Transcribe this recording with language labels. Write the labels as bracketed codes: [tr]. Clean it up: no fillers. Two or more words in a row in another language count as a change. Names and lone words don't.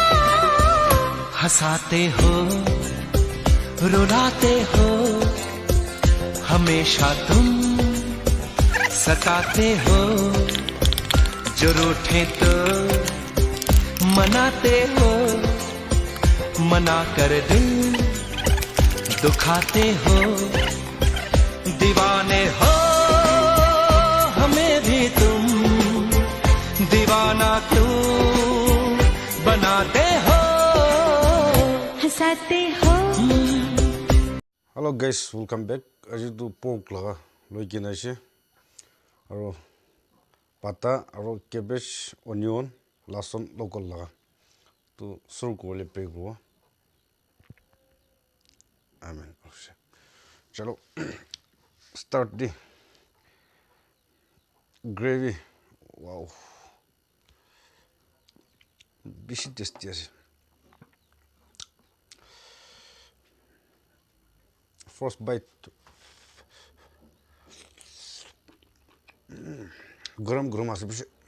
[hi] हंसाते हो रुलाते हो हमेशा तुम सताते हो जो रूठे तो मनाते हो मना कर दिल दुखाते हो दीवाने हो हमें भी तुम दीवाना क्यों बनाते हो हंसाते हो [en] Hello guys, welcome back. [nag] Aji tu pork laga loi kina ase aro pata aro cabbage onion lason local laga tu sur ko le pe go amen chalo [en] start the gravy. [nag] Wow, bishi tasty ase. [en] First bite [hi] गरम गरम [nag] ase bishi